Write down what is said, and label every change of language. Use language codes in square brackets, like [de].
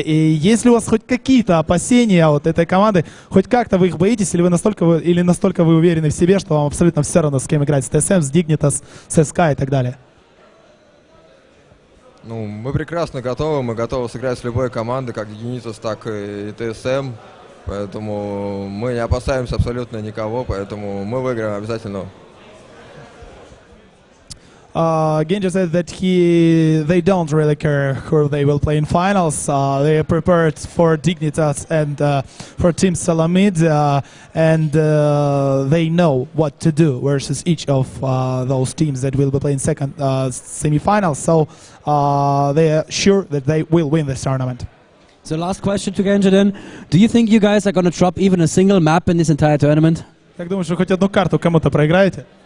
[ru] И если у вас хоть какие-то опасения от этой команды, хоть как-то вы их боитесь, или настолько вы уверены в себе, что вам абсолютно все равно, с кем играть, с ТСМ, с Dignitas, с СК и так далее? Ну, мы прекрасно готовы, мы готовы сыграть с любой командой, как Dignitas, так и ТСМ. Поэтому мы не опасаемся абсолютно никого, поэтому мы выиграем обязательно. [en] Genji said that they don't really care who they will play in finals. They are prepared for Dignitas and for Team Salamid, and they know what to do versus each of those teams that will be playing second semi-finals. So they are sure that they will win this tournament. So last question to Genji then. Do you think you guys are going to drop even a single map in this entire tournament? [ru] Как думаешь, вы хоть одну карту кому-то проиграете?